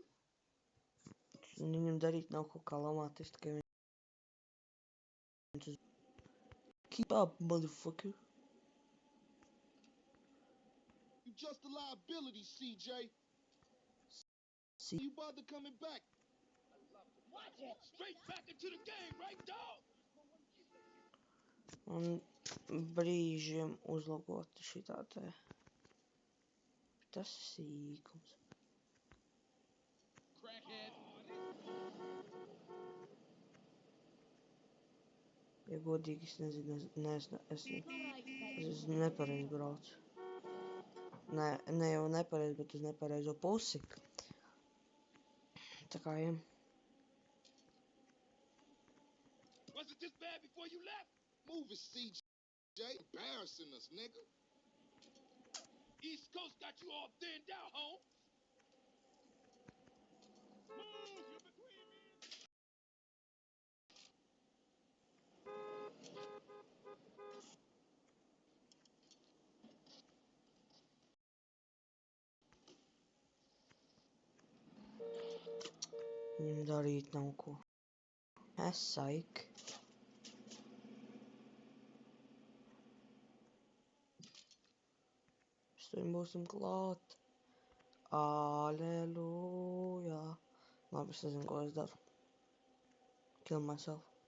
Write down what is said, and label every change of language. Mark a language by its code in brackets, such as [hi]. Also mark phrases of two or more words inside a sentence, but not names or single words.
[lv] Viņam darīt nav kaut kā lamāt, es tikai viņu. [en] Keep up, motherfucker. You just a liability, CJ. See. You bother coming back. Watch it. Straight back into the game, right, dog? [lv] Un brīžiem uzlabot šitā te. Tas sīkums. Ja godīgi, es nezinu, es nepareizi braucu. Ne jau nepareizi, bet uz nepareizo pusi. Tā kā, ja. [en] Was it this bad before you left? Move it, CJ. Embarrassing us, nigga. East Coast got you all thinned out, home. Move, you're between me. [lv] Viņam darīt nav ko. Es saik. Viņam būsim klāt. Aleluja. Labi, es nezinu, ko es daru. [en] Kill myself.